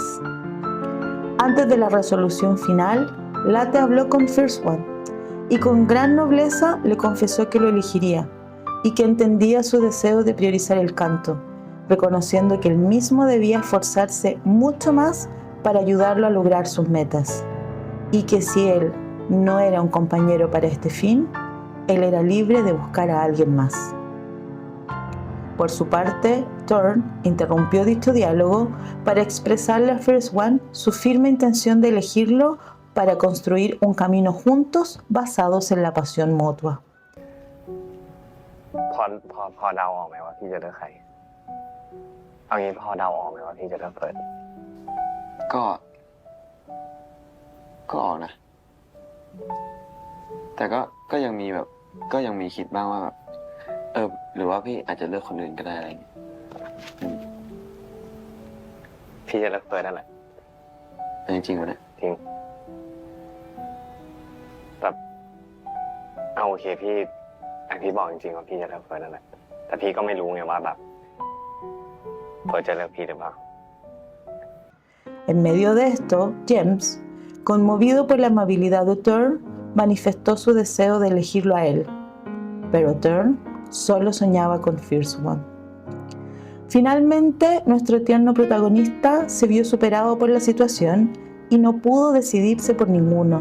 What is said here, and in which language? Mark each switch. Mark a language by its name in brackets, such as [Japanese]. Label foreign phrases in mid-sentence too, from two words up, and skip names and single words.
[Spanish] Antes de la resolución final, Latte habló con First One y con gran nobleza le confesó que lo elegiría y que entendía su deseo de priorizar el canto, reconociendo que él mismo debía esforzarse mucho más para ayudarlo a lograr sus metas y que si él no era un compañero para este fin, él era libre de buscar a alguien más. Por su parte, Turn interrumpió dicho diálogo para expresarle a First One su firme intención de elegirlo para construir un camino juntos basados en la pasión mutua. [Thai] พอเดาออกไหมว่าพี่จะเลือกใครเอางี้พอเดาออกไหมว่าพี่จะเลือกเฟิร์ส ก็ออกนะแต่ก็ยังมีแบบก็ยังมีคิดบ้างว่าแบบหรือว่าพี่อาจจะเลือกคนอื่นก็ได้อะไรอย่างเงี้ย พี่จะเลือกเฟิร์สนั่นแหละ จริงๆวะเนี่ย จริงแบบเอาโอเคพี่บอกจริงๆว่าพี่จะเลือกเฟิร์สนั่นแหละแต่พี่ก็ไม่รู้ไงว่าแบบเฟิร์สจะเลือกพี่หรือเปล่า [Spanish] En medio de esto, James, conmovido por la amabilidad de Turn, manifestó su deseo de elegirlo a él. Pero Turn solo soñaba con First One. Finalmente, nuestro tierno protagonista se vio superado por la situación y no pudo decidirse por ninguno.